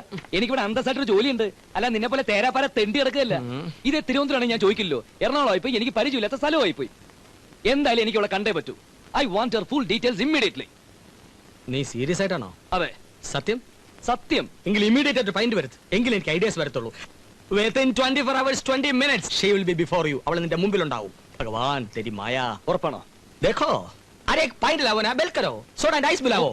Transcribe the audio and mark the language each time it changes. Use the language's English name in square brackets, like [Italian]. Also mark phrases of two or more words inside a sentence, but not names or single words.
[Malayalam] എനിക്കിവിടെ അന്തസ്സായിട്ടൊരു ജോലിയുണ്ട്. അല്ല നിന്നെ പോലെ തേരാപ്പാര തെണ്ടി കിടക്കുകയല്ല. ഇത് തിരുവനന്തപുരമാണ്, ഞാൻ ചോദിക്കില്ലോ. എറണാകുളമായി പോയി, എനിക്ക് പരിചയമില്ലാത്ത സ്ഥലമായി പോയി. എന്തായാലും എനിക്ക് ഇവിടെ കണ്ടേ പറ്റൂ. [English] I want your full details immediately. [Malayalam] നീ സീരിയസ് ആയിട്ടാണോ? അതെ. സത്യം? സത്യം. എങ്കിൽ ഇമ്മീഡിയറ്റ് ആയിട്ട് ഫൈൻഡ് വരുത്ത്. എങ്കിൽ എനിക്ക് ഐഡിയാസ് വരത്തുള്ളൂ. [English] Within 24 hours 20 minutes she will be before you. [Malayalam] അവൾ നിന്റെ മുമ്പിൽ ഉണ്ടാവും. [Hindi] भगवान तेरी माया. [Malayalam] ഉറപ്പാണോ? [Hindi] देखो अरे एक पॉइंट लाओ ना, बेल करो, [English] soda and ice [Hindi] मिलाओ.